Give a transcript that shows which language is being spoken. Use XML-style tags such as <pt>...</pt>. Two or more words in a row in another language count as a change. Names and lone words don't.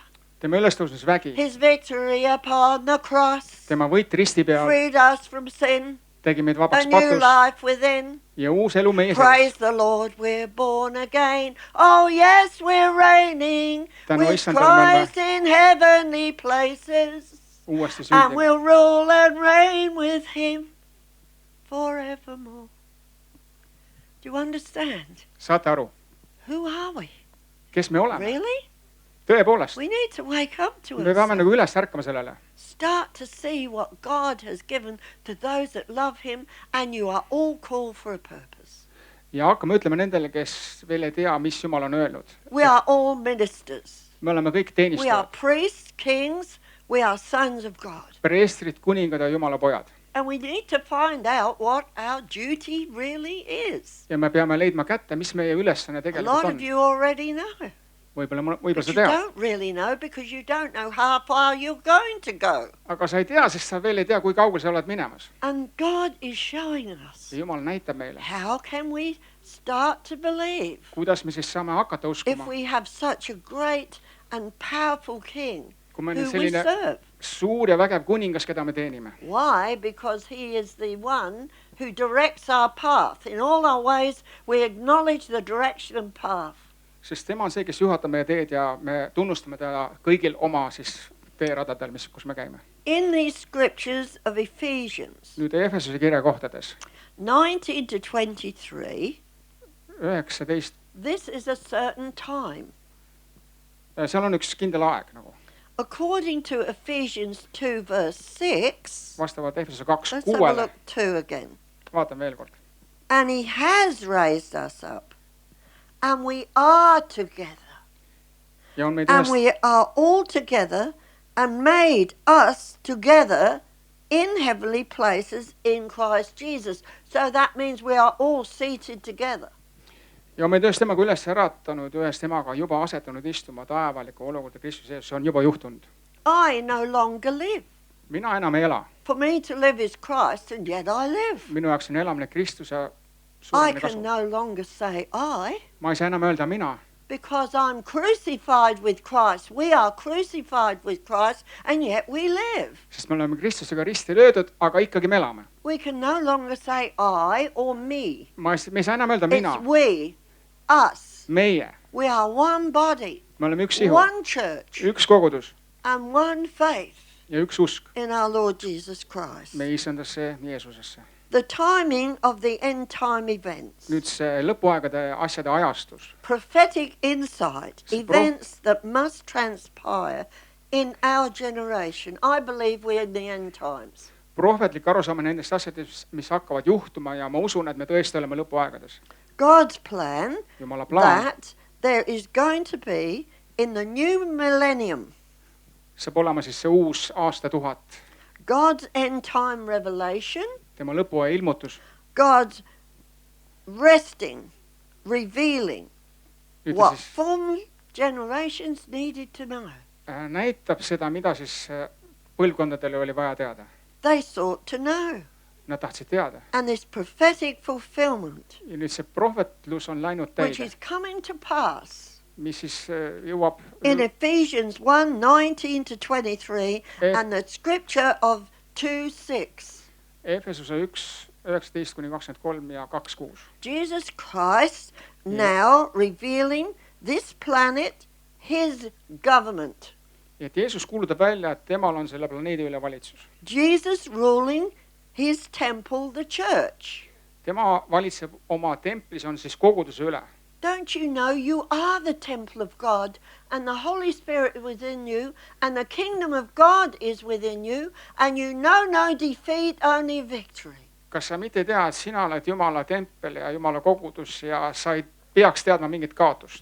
<et>tema ülestõusmisvägi,</et> <en>his victory upon the cross,</en> <et>tema võit risti peal</et> <en>freed us from sin,</en> <et>tegi meid</et> <en>a</en> <et>vabaks</et> <en>new</en> <et>patust</et> <en>life within.</en> <et>ja uus elu meie</et> <en>Praise</en> <et>sees.</et> <en>the Lord, we're born again. Oh yes, we're reigning</en> <et>Tänu</et> <en>with</en> <et>issandale me oleme</et> <en>Christ in heavenly places.</en> <et>uuesti</et> <en>And</en> <et>sündinud.</et> <en>we'll rule and reign with him forevermore. Do you understand?</en> <et>saate aru,</et> <en>Who are we?</en> <et>kes me oleme?</et> <en>Really?</en> <et>tõepoolest,</et> <en>We need to wake up to</en> <et>me peame</et> <en>it.</en> <et>nagu üles ärkama sellele.</et> <en>Start to see what God has given to those that love him, and you are all called for a purpose.</en> <et>ja hakkame ütlema nendele, kes veel ei tea, mis Jumal on öelnud.</et> <en>We are all ministers.</en> <et>me oleme kõik</et> <en>We are</en> <et>teenistajad,</et> <en>priests, kings, we are sons of God.</en> <et>preestrid, kuningad ja Jumala pojad.</et> <en>And we need to find out what our duty really is.</en> <et>ja me peame leidma kätte, mis meie ülesanne</et> <en>A</en> <et>tegelikult</et> <en>lot</en> <et>on.</et> <en>of you already know,</en> <et>võib-olla</et> <en>but</en> <et>sa</et> <en>you</en> <et>tead,</et> <en>don't really know because you don't know how far you're going to go.</en> <et>aga sa ei tea, sest sa veel ei tea, kui kaugel sa oled minemas.</et> <en>And God is showing us,</en> <et>ja Jumal näitab meile,</et> <en>how can we start to believe</en> <et>kuidas me siis saame hakata</et> <en>if</en> <et>uskuma,</et> <en>we have such a great and powerful king</en> <et>kui meil</et> <en>who</en> <et>on</et> <en>we</en> <et>selline</et> <en>serve.</en> <et>suur ja vägev kuningas, keda me teenime.</et> <en>Why? Because he is the one who directs our path. In all our ways, we acknowledge the direction and path.</en> <et>sest tema on see, kes juhatab meie teed ja me tunnustame teda kõigil oma siis teeradadel, kus me käime.</et> <en>In these scriptures of Ephesians</en> <et>nüüd Efesuse kirja kohtades</et> <en>19 to 23,</en> <et>19,</et> <en>this is a certain time.</en> <et>seal on üks kindel aeg nagu.</et> <en>According to Ephesians 2 verse 6,</en> <et>vastavalt Efesuse 2</et> <en>let's have a</en> <et>6-le,</et> <en>look 2 again.</en> <et>vaatame veel kord.</et> <en>And he has raised us up, and we are together,</en> <et>ja on meid</et> <en>and</en> <et>ühest,</et> <en>we are all together, and made us together in heavenly places in Christ Jesus. So that means we are all seated together.</en> <et>ja on meid ühest temaga üles äratanud, ühest temaga juba asetanud istuma taevaliku olukorda Kristuse ees, see on juba juhtunud.</et> <en>I no longer live.</en> <et>mina enam ei ela,</et> <en>For me to live is Christ, and yet I live.</en> <et>minu jaoks on elamine Kristuse</et> <en>I</en> <et>suuremine</et> <en>can</en> <et>kasu.</et> <en>no longer say I,</en> <et>ma ei saa enam öelda mina,</et> <en>because I'm crucified with Christ. We are crucified with Christ, and yet we live.</en> <et>sest me oleme Kristusega risti löödud, aga ikkagi me elame.</et> <en>We can no longer say I or me.</en> <et>me ei saa enam öelda mina,</et> <en>It's we, us.</en> <et>meie,</et> <en>We are one body,</en> <et>me oleme üks ihu,</et> <en>one church,</en> <et>üks kogudus</et> <en>and one faith</en> <et>ja üks usk</et> <en>in our Lord Jesus Christ.</en> <et>meie issandasse Jeesusesse.</et> <en>The timing of the end time events,</en> <et>nüüd see lõpuaegade asjade ajastus,</et> <en>prophetic insight,</en> <et>See</et> <en>events that must transpire in our generation. I believe we're in the end times.</en> <et>prohvetlik arusaama nendest asjadest, mis hakkavad juhtuma ja ma usun, et me tõesti oleme lõpuaegades.</et> <en>God's plan</en> <et>Jumala plaan</et> <en>that there is going to be in the new millennium,</en> <et>saab olema siis see uus aastatuhat,</et> <en>God's end time revelation,</en> <et>tema lõpuaja ilmutus,</et> <en>God's resting, revealing</en> <et>ütle</et> <en>what</en> <et>siis</et> <en>former generations needed to know.</en> <et>näitab seda, mida siis põlvkondadele oli vaja teada.</et> <en>They sought to know.</en> <et>Nad tahtsid teada.</et> <en>And this prophetic fulfillment,</en> <et>ja nüüd see prohvetlus on läinud</et> <en>which</en> <et>täide,</et> <en>is coming to pass</en> <et>mis siis jõuab</et> <en>in Ephesians 1, 19 to 23, and the scripture of 2, 6.</en> <et>Efesuse 1, 19 kuni 23 ja 2, 6.</et> <en>Jesus Christ now revealing this planet, his government.</en> <et>et Jeesus kuulutab välja, et temal on selle planeedi üle valitsus.</et> <en>Jesus ruling his temple, the church.</en> <et>tema valitseb oma templis, on siis koguduse üle.</et> <en>Don't you know you are the temple of God, and the Holy Spirit is within you, and the kingdom of God is within you, and you know no defeat, only victory.</en> <et>kas sa mitte ei tea, et sina oled Jumala tempel ja Jumala kogudus ja sa ei peaks teadma mingit kaotust?</et>